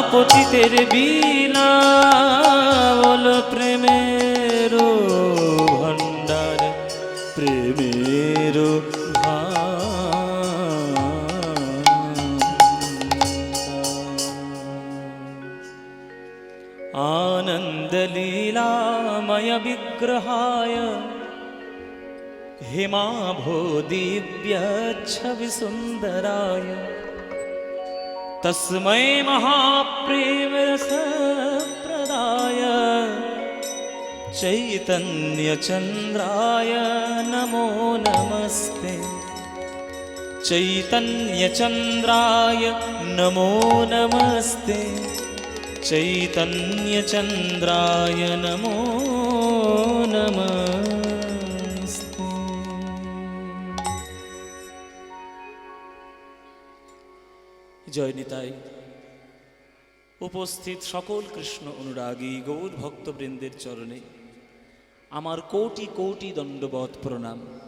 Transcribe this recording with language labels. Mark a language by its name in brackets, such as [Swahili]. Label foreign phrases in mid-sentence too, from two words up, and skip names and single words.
[Bangla] পতিতের বিনা বল প্রেমের ভণ্ডার, প্রেমের ভাণ্ডার। [Sanskrit] আনন্দ লীলা लीलामय विग्रहाय हेमाभो दिव्यच्छविसुन्दराय तस्मै महाप्रेमरसप्रदाय चैतन्यचन्द्राय नमो नमस्ते। चैतन्यचन्द्राय नमो नमस्ते। चैतन्यचन्द्राय नमो नमस्ते। [Bangla] জয় নিতাই। উপস্থিত সকল কৃষ্ণ অনুরাগী গৌর ভক্তবৃন্দের চরণে আমার কোটি কোটি দণ্ডবৎ প্রণাম।